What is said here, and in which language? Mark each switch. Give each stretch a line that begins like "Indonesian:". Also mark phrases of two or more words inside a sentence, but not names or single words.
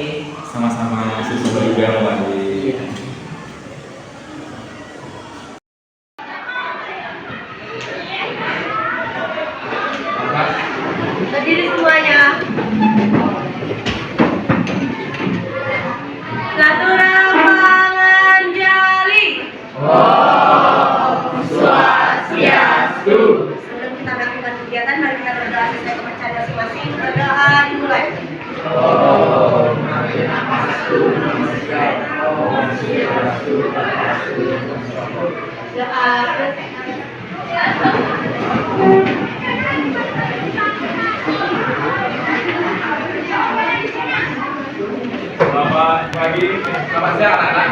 Indonesian: Sama-sama siswa juga Pak. Iya. Berdiri semuanya. Satu ramangan jali. Om Swastiastu. Sebelum kita melakukan kegiatan, mari kita berdoa sesuai kepercayaan masing-masing. Berdoa dimulai.
Sanskrit: Om Namo Namastu Namaskar.
Indonesian: Om Swastiastu. Doa. Selamat pagi, selamat siang anak-anak.